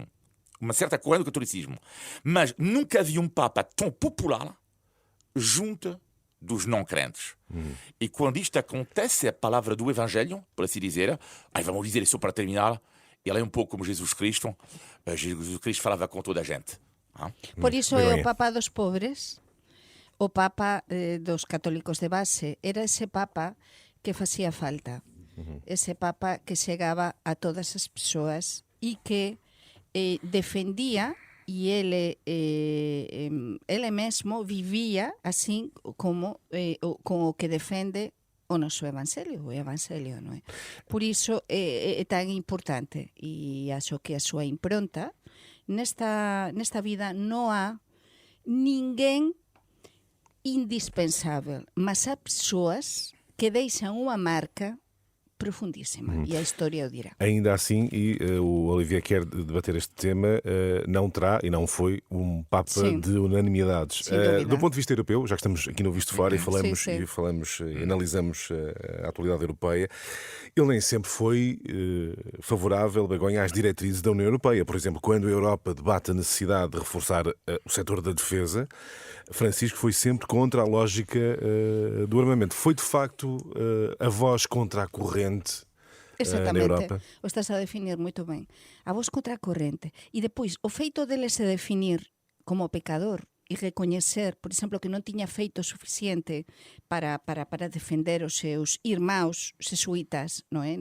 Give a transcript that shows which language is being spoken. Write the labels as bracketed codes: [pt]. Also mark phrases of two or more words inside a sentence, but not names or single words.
[pt] Uma certa corrente do catolicismo. Mas nunca havia um Papa tão popular junto dos não-crentes. E quando isto acontece, a palavra do Evangelho, por assim dizer, vamos dizer isso para terminar, ele é um pouco como Jesus Cristo. Jesus Cristo falava com toda a gente. [gl] Por iso é Begonha. o Papa dos pobres, o Papa dos católicos de base. Era ese Papa que facía falta. Ese Papa que chegaba a todas as persoas e que defendía e ele mesmo vivía así como con o que defende o noso Evangelio, non é? Por iso é tan importante e acho que a súa impronta nesta vida non há ninguén indispensável, mas há persoas que deixan unha marca profundíssima e a história o dirá. [pt] Ainda assim, e o Olivier quer debater este tema, não terá e não foi um Papa Sim. de unanimidades. Sem dúvida. Do ponto de vista europeu, já que estamos aqui no Visto Fora e falamos, Sim, sim. e analisamos a atualidade europeia, ele nem sempre foi favorável, Begonha, às diretrizes da União Europeia. Por exemplo, quando a Europa debate a necessidade de reforçar o setor da defesa, Francisco foi sempre contra a lógica do armamento. Foi, de facto, a voz contra a corrente na [gl] Exactamente, [pt] Europa? [gl] o estás a definir moito ben. A voz contra a corrente. E depois, o feito dele se definir como pecador e reconhecer, por exemplo, que non tiña feito o suficiente para defender os seus irmãos jesuítas, non é?